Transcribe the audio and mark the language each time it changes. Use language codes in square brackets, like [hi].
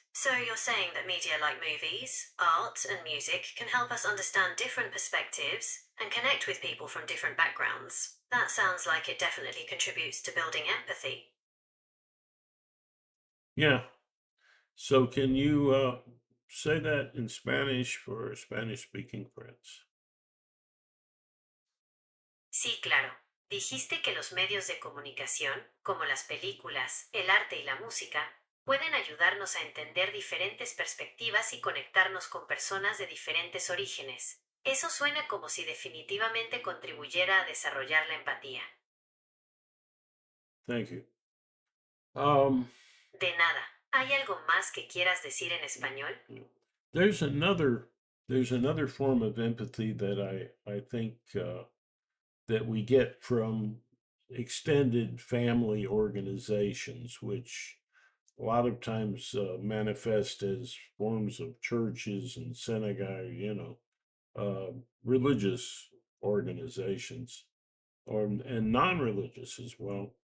[en] So, you're saying that media like movies, art, and music can help us understand different perspectives and connect with people from different backgrounds. That sounds like it definitely contributes to building empathy. Yeah. So can you say that in Spanish for Spanish speaking friends? [es] Sí, claro. Dijiste que los medios de comunicación, como las películas, el arte y la música, pueden ayudarnos a entender diferentes perspectivas y conectarnos con personas de diferentes orígenes. Eso suena como si definitivamente contribuyera a desarrollar la empatía. [en] Thank you. Um, [es] De nada. ¿Hay algo más que quieras decir en español? [en] there's another there's another form of empathy that I think that we get from extended family organizations, which a lot of times manifest as forms of churches and synagogue, religious organizations, and non-religious as well.